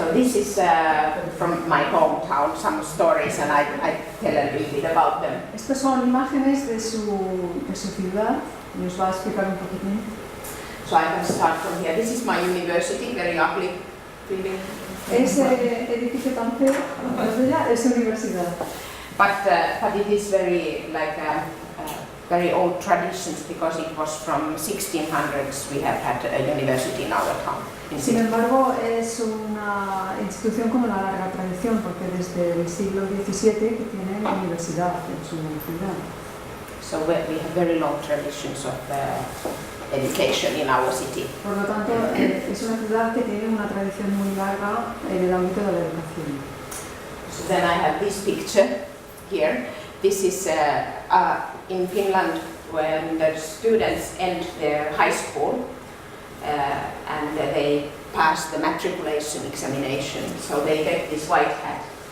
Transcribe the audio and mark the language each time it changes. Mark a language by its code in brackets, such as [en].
[en] So this is from my hometown, some stories, and I tell a little bit about them. [es] Estas son imágenes de su ciudad y os va a explicar un poquitín. [en] So I can start from here. This is my university, very ugly building. [es] Ese edificio tan feo, es universidad. [en] But it is very like very old traditions because it was from 1600s. We have had a university in our town. [es] Sin embargo, es una institución con una larga tradición porque desde el siglo XVII que tiene la universidad en su ciudad. [en] So we have very long traditions of education in our city. [es] Por lo tanto, es una ciudad que tiene una tradición muy larga en el ámbito de la educación. [en] So then I have this picture here. This is in Finland when the students end their high school and they pass the matriculation examination. So they get this white hat.